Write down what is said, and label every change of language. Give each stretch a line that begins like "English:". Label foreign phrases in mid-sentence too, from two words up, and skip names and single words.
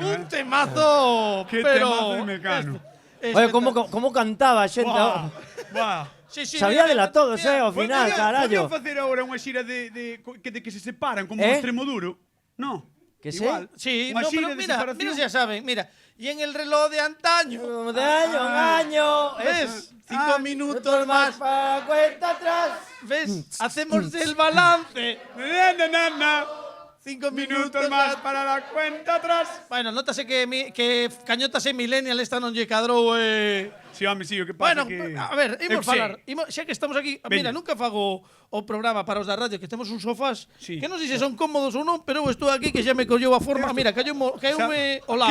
Galician: Un temazo, que pero... temazo de Mecano. Oye, como cantaba a xente. Buah. Sí, Sabíadela todos, ao final, carallo. Podían facer agora unha xira de que se separan como Extremoduro. No. Que igual. Sí, Unha no, xira pero de mira, separación.
Spanish: ya saben, mira. Y en el reloj de antaño. Un año. ¿Ves? 5 minutos más. Para cuenta atrás. ¿Ves? Hacemos el balance. 5 Minutos más para la cuenta atrás.
Galician: Bueno, nótase que Cañotas e Millennial esta non lle cadrou. Sí, home, sí, o que pasa Bueno, que... a ver, imos falar. Xa que estamos aquí, mira, nunca fago o programa para os da radio, que temos uns sofás que non sei se son cómodos ou non, pero eu estou aquí que xa me colleu a forma. Mira, caiume Olaf.